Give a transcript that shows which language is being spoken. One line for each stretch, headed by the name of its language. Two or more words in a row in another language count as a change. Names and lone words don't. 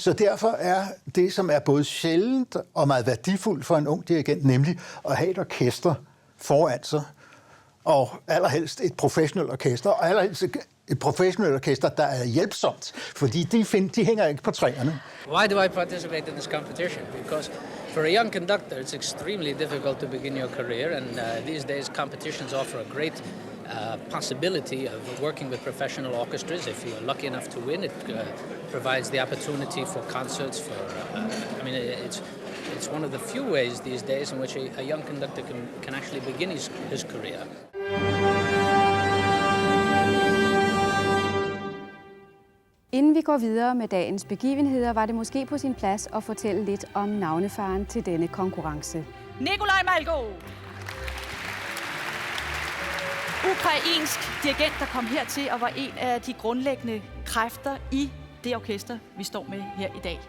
Danish: Så derfor er det, som er både sjældent og meget værdifuldt for en ung dirigent, nemlig at have et orkester foran sig. Og allerhelst et professionelt orkester, og allerhelst et professionelt orkester, der er hjælpsomt, fordi de hænger ikke på træerne.
English: Why do I participate in this competition? Because for a young conductor, it's extremely difficult to begin your career, and these days competitions offer a great possibility of working with professional orchestras. If you're lucky enough to win, it provides the opportunity for concerts. It's one of the few ways these days in which a young conductor can actually begin his career.
Danish: Inden vi går videre med dagens begivenheder, var det måske på sin plads at fortælle lidt om navnefaren til denne konkurrence. Nikolaj Malko! Ukrainsk dirigent, der kom hertil og var en af de grundlæggende kræfter i det orkester, vi står med her i dag.